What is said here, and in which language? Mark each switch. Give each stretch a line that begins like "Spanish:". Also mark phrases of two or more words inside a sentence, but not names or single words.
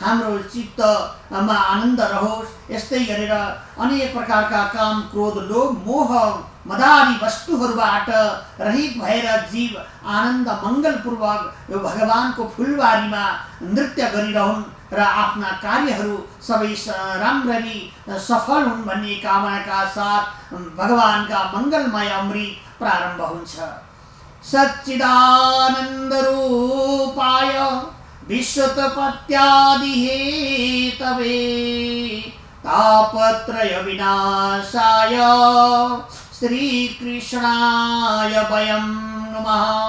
Nepali: हाम्रो चित्तमा आनन्द रहोस्। यस्तै गरेर अनेक प्रकारका काम, क्रोध, लोभ, मोह, मदारी वस्तुहरूबाट रहित भएर जीव आनन्द मङ्गलपूर्वक यो भगवानको फुलबारीमा नृत्य गरिरहन् र आफ्ना कार्यहरू सबै राम्ररी सफल हुन् भन्ने कामनाका साथ भगवानका मङ्गलमय अमृत प्रारम्भ हुन्छ।
Sanskrit: सच्चिदानन्द रूपाय विश्वोत्पत्त्यादि हेतवे तापत्रय विनाशाय श्रीकृष्णाय वयं नमः।